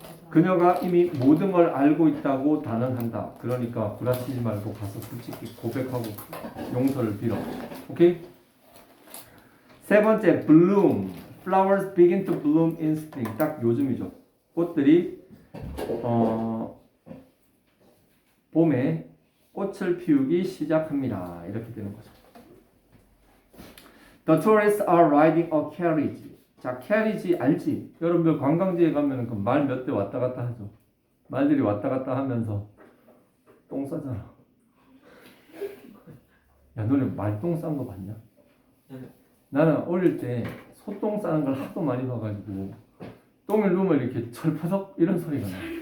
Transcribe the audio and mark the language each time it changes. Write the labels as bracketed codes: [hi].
[ko] 그녀가 이미 모든 걸 알고 있다고 단언한다. 그러니까 구라치지 말고 가서 솔직히 고백하고 용서를 빌어. 오케이? 세 번째, bloom. [en] Flowers begin to bloom in spring. [ko] 딱 요즘이죠. 꽃들이 봄에 꽃을 피우기 시작합니다. 이렇게 되는 거죠. [en] The tourists are riding a carriage. [ko] 자, 캐리지 알지? 여러분들 관광지에 가면 그 말 몇 대 왔다 갔다 하죠. 말들이 왔다 갔다 하면서 똥 싸잖아. 야, 너네 말똥 싼 거 봤냐? 나는 어릴 때 소똥 싸는 걸 하도 많이 봐가지고 똥을 누우면 이렇게 철퍼덕 이런 소리가 나.